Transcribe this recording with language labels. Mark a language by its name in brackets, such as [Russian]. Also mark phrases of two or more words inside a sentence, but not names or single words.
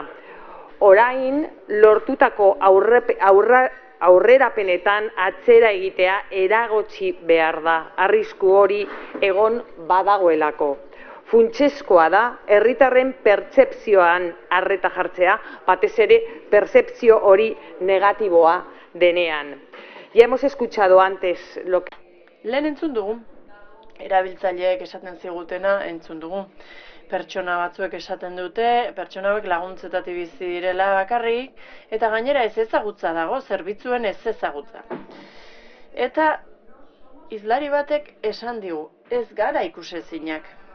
[Basque] Orain, lortutako aurrerapenetan atzera egitea eragotzi behar da, arrisku hori egon badagoelako. Funtsezkoa da, herritarren pertzepzioan arreta jartzea, batez ere pertzepzio hori negatiboa denean. [Spanish] Ya hemos escuchado antes lo que... [Basque] Lehen entzun dugu, erabiltzaileek esaten zigutena entzun dugu. Pertsona batzuek esaten dute, pertsona hauek laguntzetatik bizi direla bakarrik, eta gainera ez ezagutza dago, zerbitzuen ez ezagutza. Eta hizlari batek esan digu, ez gara ikusezinak.